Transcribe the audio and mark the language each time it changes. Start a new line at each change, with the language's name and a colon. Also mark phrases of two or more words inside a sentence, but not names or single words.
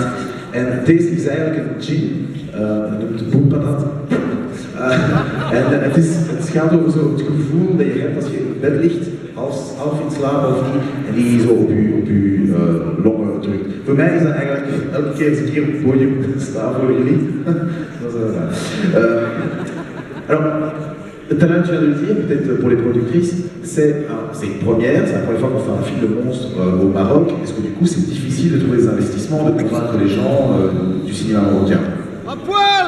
Dutch: En deze is eigenlijk een djinn, noemt Boum Patat. En het gaat over zo het gevoel dat je hebt als je in bed ligt, half in slaap of niet, en die zo op je longen drukt. Voor mij is dat eigenlijk elke keer als ik hier op het podium sta voor jullie.
French: Alors, le talent que je viens de le dire, peut-être pour les productrices, c'est une première, c'est la première fois qu'on fait un film de monstre au Maroc. Est-ce que du coup c'est difficile de trouver des investissements, de convaincre les gens du cinéma marocain? À poil!